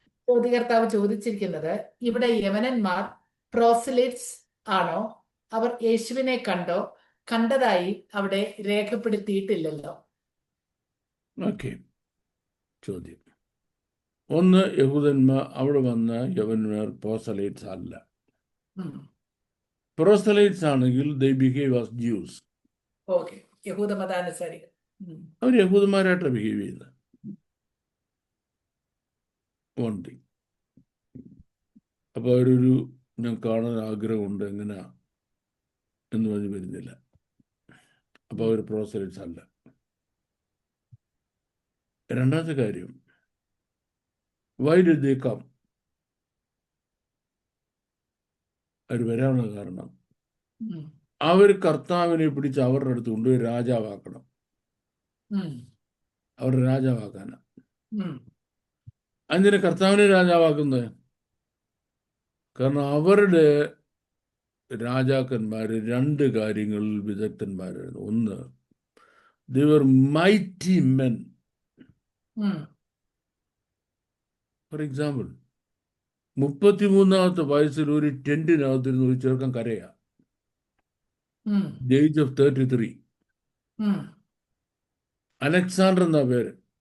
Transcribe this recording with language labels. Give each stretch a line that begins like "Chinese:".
Malayalam: ചോദ്യകർത്താവ് ചോദിച്ചിരിക്കുന്നത്, ഇവിടെ യവനന്മാർ പ്രോസലിറ്റ്സ് ആണോ? അവർ യേശുവിനെ കണ്ടോ? കണ്ടതായി അവിടെ രേഖപ്പെടുത്തിയിട്ടില്ലല്ലോ. ഓക്കെ. ചോദ്യം ഒന്ന്, യഹൂദന്മാർ അവിടെ വന്ന യവന്മാർ പ്രോസലൈറ്റ്സ് അല്ല. പ്രോസലൈറ്റ്സ് ആണെങ്കിൽ
English: they behave as Jews.
Malayalam: Okay, യഹൂദ മതാനുസാരികൾ. അവർ യഹൂദന്മാരായിട്ടാണ് ബിഹേവ് ചെയ്യുന്നത്.
English: One thing.
Malayalam: അപ്പോൾ അവരൊരു ഞാൻ കാണാൻ ആഗ്രഹമുണ്ട് എങ്ങനെയാ എന്ന് പറഞ്ഞ് വരുന്നില്ല. അപ്പോൾ അവർ പ്രോസലൈറ്റ്സ് അല്ല. രണ്ടാമത്തെ കാര്യം,
English: why did they come?
Malayalam: അവർ വരാനുള്ള കാരണം, അവർ കർത്താവിനെ പിടിച്ച് അവരുടെ അടുത്ത് കൊണ്ടുപോയി രാജാവാക്കണം. അവരുടെ രാജാവാക്കാനാ. അതിന് കർത്താവിനെ രാജാവാക്കുന്നത് കാരണം അവരുടെ രാജാക്കന്മാർ രണ്ട് കാര്യങ്ങളിൽ വിദഗ്ധന്മാരായിരുന്നു.
English: ഒന്ന്, they were mighty men.
Malayalam: For example, 33-ാമത്തെ വയസ്സിൽ ഒരു ടെന്റിനകത്തിരുന്ന് ഒരു ചെറുക്കൻ കരയാ.
English: The age of 33.
Malayalam: അലക്സാണ്ടർ എന്നാ പേര്.